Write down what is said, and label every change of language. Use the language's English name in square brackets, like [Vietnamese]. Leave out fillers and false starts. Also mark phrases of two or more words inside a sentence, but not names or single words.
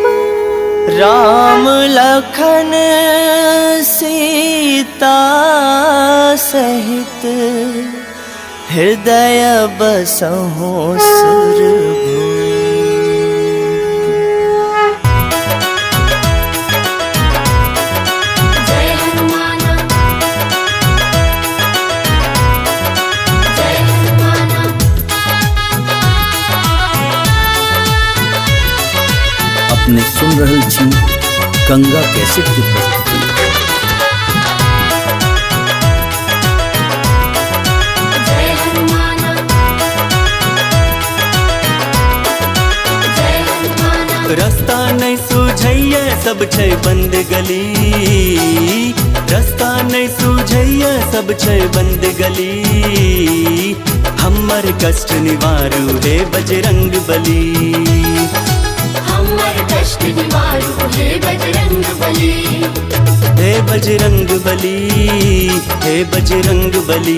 [Awadhi] राम लखन सीता सहित, हृदय बसहु सुरभूप। [Maithili] जय हनुमान जय हनुमान। अपने सुन रहल छी गंगा कैसेट की प्रस्तुति। जय हनुमान जय हनुमान। रास्ता नहीं सूझैया सब छै बंद गली, रास्ता नहीं सूझैया सब छै बंद गली। हमर कष्ट निवारू हे बजरंग बली, हमर कष्ट निवारु हे बजरंग बली। हे बजरंग बली, हे बजरंग बली।